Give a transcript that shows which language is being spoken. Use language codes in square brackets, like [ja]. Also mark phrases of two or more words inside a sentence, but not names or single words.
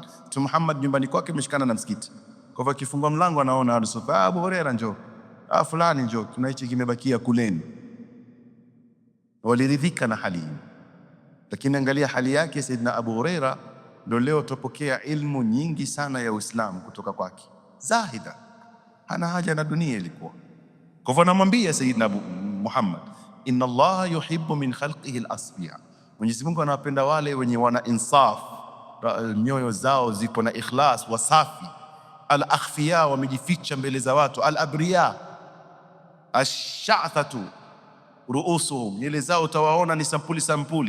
[sw] Mtume Muhammad nyumbani kwake imeshikana na msikiti. Kwa hivyo akifungua mlango anaona Al-Sufa, Abu Huraira njoo, fulani njoo, kuna hichi kimebakia kuleni. Waliridhika na hali hii. Lakini angalia hali yake Sayyidina Abu Huraira, ndio leo tupokea ilmu nyingi sana ya Uislamu kutoka kwake. Zahida, hana haja na dunia ilikuwa. Kwa hivyo anamwambia Sayyidina Abu Muhammad, [ar] إن الله يحب من خلقه الأصفياء, [sw] Mwenyezi Mungu anawapenda wale wenye wana insaf, nyoyo zao ziko na ikhlas, wasafi. Al-akhfiya, wamejificha mbele za watu. [ar] الأبرياء الشعثة رؤوسهم, [sw] nywele zao utawaona ni sampuli.